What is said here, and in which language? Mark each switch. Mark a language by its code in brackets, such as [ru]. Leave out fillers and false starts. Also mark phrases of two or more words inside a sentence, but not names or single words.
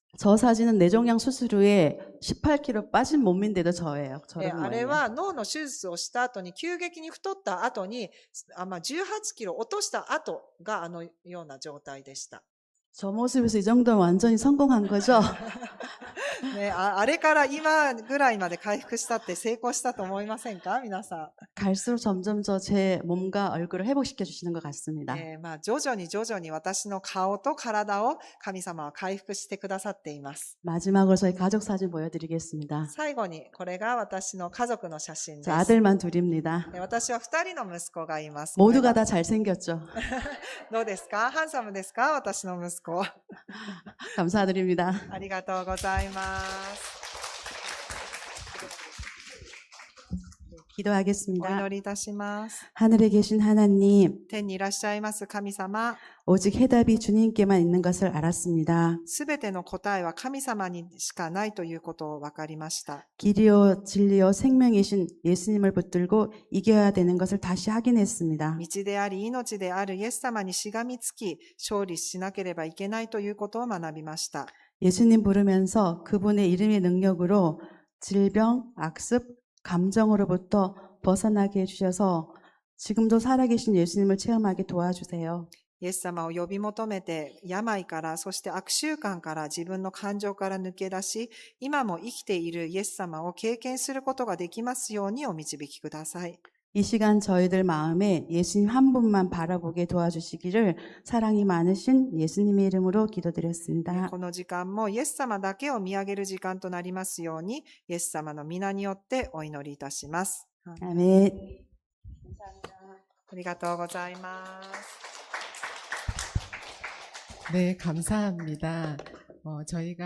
[ko] 저 사진은 뇌종양 수술 후에 18kg 빠진 몸인데도 저예요. [ja] あ [ko] 저런 [ja] れ [ko] 거예요. [ja] は脳の手術をした後に急激に太った後に18キロ落とした後があのような状態でした。 [ko] 저 모습에서 이 정도면 완전히 성공한 거죠? [ja] ね、あれから今ぐらいまで回復したって成功したと思いませんか皆さ [ko] 갈수록 점점 제 몸과 얼굴을 회복시켜 주시는 것 같습니다. [ja] ん。徐々に徐々に私の顔と体を神様は回復してくださっています。 [ko] 마지막으로 저희 가족 사진 보여드리겠습니다. [ja] 最後にこれが私の家族の写真で [ko] 저 [ja] す。 [ko] 아들만 둘입니다. [ja] 私は2人の息子がいます。 [ko] 모두가 다 잘생겼죠? [ja] どうですかハンサムですか私の息子。 [ko] 감사드립니다. [ja] ありがとうございます。お [ko] 기도하겠습니다. [ja] 祈りいたします。 [ko] 하늘에 계신 하나님, [ja] 天にいらっしゃいます神様、 [ko] 오직 해답이 주님께만 있는 것을 알았습니다. [ja] すべての答えは神様にしかないということを分かりました。 [ko] 길이요 진리요 생명이신 예수님을 붙들고 이겨야 되는 것을 다시 확인했습니다. [ja] 道であり命であるイエス様にしがみつき、勝利しなければいけないということを学びました。 [ko] 예수님 부르면서 그분의 이름의 능력으로 질병, 악습, 감정으로부터 벗어나게 해주셔서 지금도 살아계신 예수님을 체험하게 도와주세요. [ja] イエス様を呼び求めて、病から、そして悪習慣から自分の感情から抜け出し、今も生きているイエス様を経験することができますようにお導きください。 [ko] 이 시간 저희들 마음에 예수님 한 분만 바라보게 도와주시기를 사랑이 많으신 예수님의 이름으로 기도드렸습니다. [ja] この時間もイエス様だけを見上げる時間となりますように、イエス様の皆によってお祈りいたします。 [ko] 아멘. [ja] ありがとうございます。 [ko] 네, 감사합니다. 저희가